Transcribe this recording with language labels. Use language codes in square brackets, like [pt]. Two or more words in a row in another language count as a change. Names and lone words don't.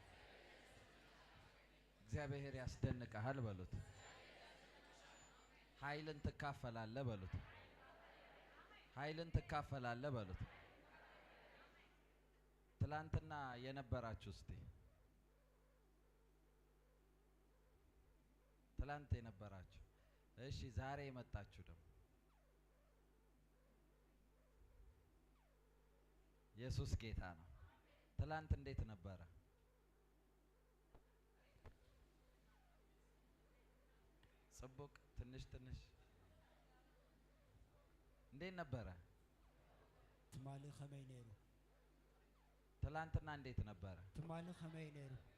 [am] እግዚአብሔር ያስደንቅሃል በሉት። ኃይልን ትካፈላለህ በሉት። ኃይልን ትካፈላለህ በሉት። ትላንትና የነበራችሁ እስቲ ትላንት የነበራችሁ እሺ፣ ዛሬ የመጣችሁ ደግሞ ኢየሱስ ጌታ ነው። ትላንት እንዴት ነበረ? ጽቡቅ ትንሽ እንዴት ነበረ? [ti] ትማል ኸመይ ነሩ [am] ትላንትና እንዴት ነበረ? [ti] ትማል ኸመይ ነሩ